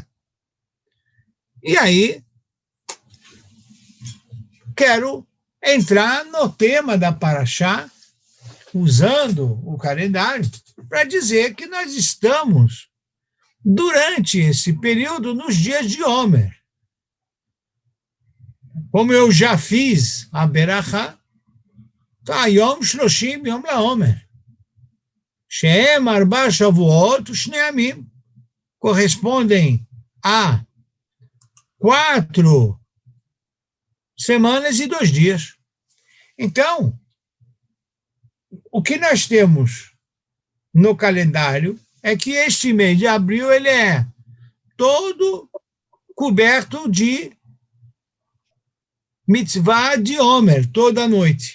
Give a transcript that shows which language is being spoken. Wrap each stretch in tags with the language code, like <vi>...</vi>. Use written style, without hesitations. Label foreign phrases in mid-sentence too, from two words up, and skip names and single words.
<pt>E aí, quero entrar no tema da Parashá, usando o calendário, para dizer que nós estamos, durante esse período, nos dias de Homer. Como eu já fiz a Berachá,</pt> <he>יום שלושים יום לעומר. שהם ארבע שבועות שני עמים.</he> <pt>Correspondem a 4 semanas e 2 dias. Então, o que nós temos no calendário é que este mês de abril ele é todo coberto de mitzvah de Omer, toda noite.</pt>